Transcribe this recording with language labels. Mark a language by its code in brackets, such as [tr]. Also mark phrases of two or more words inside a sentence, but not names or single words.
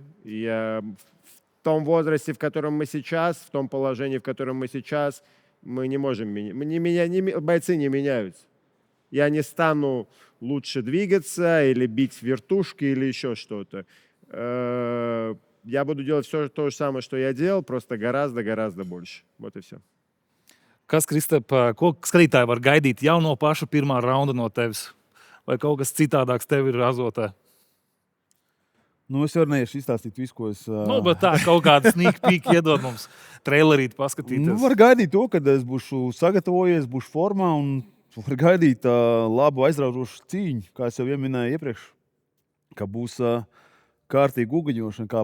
[ru] В том возрасте, в котором мы сейчас, в том положении, в котором мы сейчас, мы не можем менять. Бойцы не меняются. Я не стану лучше двигаться или бить вертушки или еще что-то. Я буду делать все то же самое, что я делал, просто гораздо больше. Вот и все. [lv] Kas, Kristap, ko skatītāji var gaidīt jau no paša pirmā raunda no tevis? Vai kaut kas citādāks tev ir azotē? Es varu neiešu izstāstīt visu, ko es... Bet tā, kaut kāda [en] sneak peek [lv] iedod mums trailerīt paskatīties. Var gaidīt to, kad es būšu sagatavojies, būšu formā un var gaidīt labu aizraujošu cīņu, kā es jau minēju iepriekš, ka būs kārtīgi uguņošana.